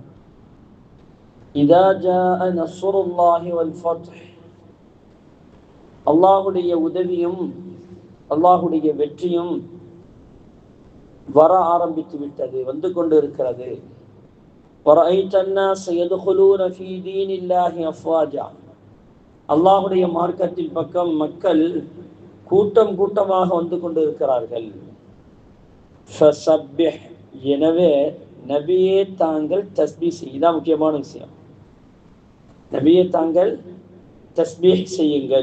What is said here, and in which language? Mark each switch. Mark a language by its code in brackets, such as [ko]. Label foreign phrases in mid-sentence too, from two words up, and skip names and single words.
[ar] إذا جاء نصر الله والفتح, [ta] அல்லாஹுடைய உதவியும் அல்லாஹுடைய வெற்றியும் வர ஆரம்பித்து விட்டது, வந்து கொண்டு இருக்கிறது. [ar] வரைத الناس يدخلون في دين الله افواجا, [ta] அல்லாஹுடைய மார்க்கத்தின் பக்கம் மக்கள் கூட்டம் கூட்டமாக வந்து கொண்டு இருக்கிறார்கள். ஃபஸப்பிஹ், எனவே நபியே தாங்கள் தஸ்பீஹ் செய்யுங்கள். இதான் முக்கியமான விஷயம். நபியே தாங்கள் தஸ்பீஹ் செய்யுங்கள்.